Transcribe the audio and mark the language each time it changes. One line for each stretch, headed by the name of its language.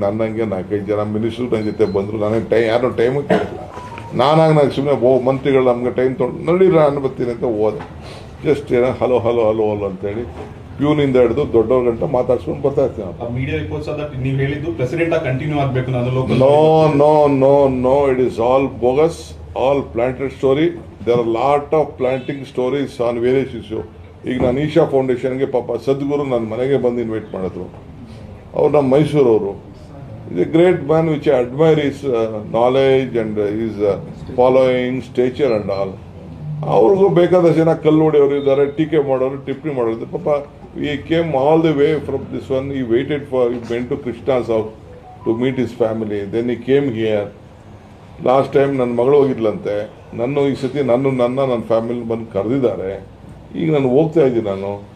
Kannada: ನನ್ನಂಗೆ 4-5 ಜನ ಮಿನಿಸ್ಟ್ರು ನನ್ನ ಜೊತೆ ಬಂದರು. ನನಗೆ ಯಾರು ಟೈಮು ಕೇಳಿಲ್ಲ. ನಾನು ಸುಮ್ಮನೆ ಮಂತ್ರಿಗಳು ನಮ್ಗೆ ಟೈಮ್ ತೊಗೊಂಡು ನಡೀರ ಅನ್ಬತ್ತೀನಿ ಅಂತ ಹೋದೆ. ಜಸ್ಟ್ ಹಲೋ ಅಂತೇಳಿ ಪ್ಯೂನಿಂದ ಹಿಡಿದು ದೊಡ್ಡವ್ರ ಗಂಟ ಮಾತಾಡ್ಸ್ಕೊಂಡು ಬರ್ತಾ ಇರ್ತೀನಿ.
English: media reports that
Kannada: ನೀವು ಹೇಳಿದ್ದು ಪ್ರೆಸಿಡೆಂಟ್ ಕಂಟಿನ್ಯೂ ಆಗಬೇಕು ನಾನು local.
English: No, it is all bogus, all planted story. There are lot of planting stories on various issues.
Kannada: ಈಗ ನಾನು ಈಶಾ ಫೌಂಡೇಶನ್ಗೆ ಪಾಪ ಸದ್ಗುರು ನನ್ನ ಮನೆಗೆ ಬಂದು ಇನ್ವೈಟ್ ಮಾಡಿದ್ರು. ಅವ್ರು ನಮ್ಮ ಮೈಸೂರವರು.
English: Is a great man which I admire is knowledge and is following stature and all.
Kannada: ಅವ್ರಿಗೂ ಬೇಕಾದಷ್ಟು ಜನ ಕಲ್ಲು ಹೊಡೆಯವರು ಇದ್ದಾರೆ, ಟೀಕೆ ಮಾಡೋರು, ಟಿಪ್ಪಣಿ ಮಾಡೋರು.
English: ಪಾಪ he came all the way from this one. He went to Krishna's house to meet his family. Then he came here. Last time
Kannada: ನನ್ನ ಮಗಳು ಹೋಗಿದ್ಲಂತೆ. ಈ ಸತಿ ನನ್ನ ಫ್ಯಾಮಿಲಿ ಬಂದು ಕರೆದಿದ್ದಾರೆ. ಈಗ ನಾನು ಹೋಗ್ತಾ ಇದ್ದೀನಿ. ನಾನು